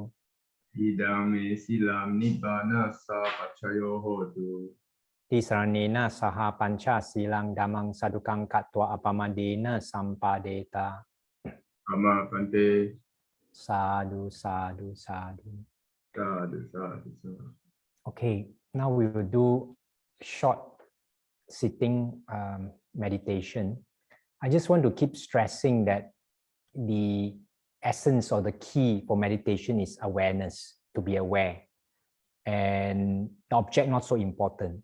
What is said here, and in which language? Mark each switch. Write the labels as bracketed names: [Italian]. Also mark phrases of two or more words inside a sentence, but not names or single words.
[Pali] Idame silang nibbanasa pacayo hotu. Tisranena saha panca silang damang sadukang katwa apamadena sampadeta. Ama Bhante. Sadhu, sadhu, sadhu. Sadhu, sadhu, sadhu. [English] Okay, now we will do short sitting meditation. I just want to keep stressing that the essence or the key for meditation is awareness, to be aware. And the object not so important.